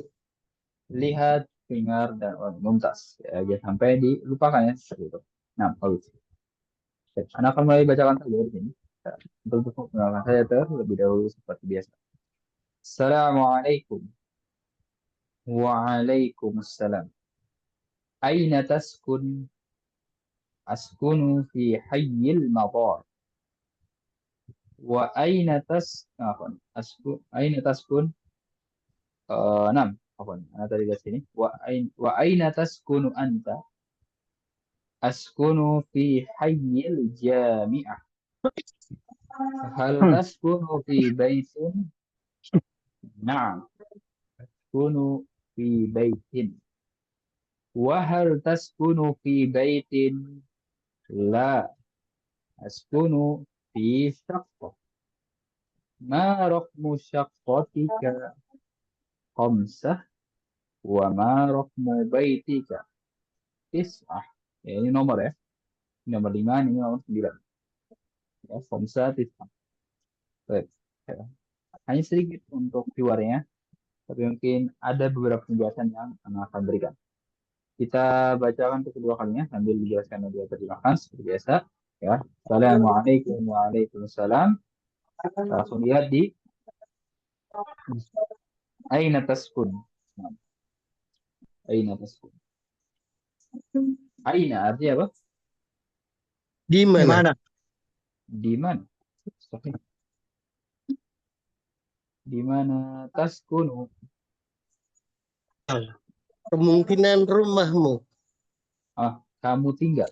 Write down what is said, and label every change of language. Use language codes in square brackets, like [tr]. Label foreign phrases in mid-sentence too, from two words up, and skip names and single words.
[id] Lihat, dengar, dan mumtaz. Ya, jangan sampai dilupakan ya. Seperti itu. Nah, kalau itu. Anak akan mulai bacakan saja di sini. Ya, untuk mengenalkan saya terlebih dahulu seperti biasa. [ar] السلام عليكم. وعليكم السلام. أين تسكن؟ أسكن في حي المدر. وأين أين تسكن? [id] Enam. Ana tadi di sini. [ar] وأين تسكن أنت? أسكن في حي الجامعة. هل تسكن في بيت? نعم. أسكن في بيت. وهل تسكن في بيت? لا. أسكن في شقة. ما رقم شقتك? خمسة. وما رقم بيتك? تسعة. [id] Ya, ini nomor ya. Ini nomor 5, ini nomor 9. Ya, [ar] خمسة، تسعة. [id] Baik. Ya. Hanya sedikit untuk keluarnya, tapi mungkin ada beberapa penjelasan yang akan berikan. Kita bacakan untuk kedua kalinya sambil dijelaskan dan diterjemahkan seperti biasa. Ya. [ar] السلام عليكم وعليكم السلام. [id] Langsung lihat di [ar] أين تسكن. Nah, أين تسكن. [id] Aina artinya apa? Di Di mana? mana? Di mana? Oke. Di mana taskunu? Kemungkinan rumahmu. Ah, kamu tinggal.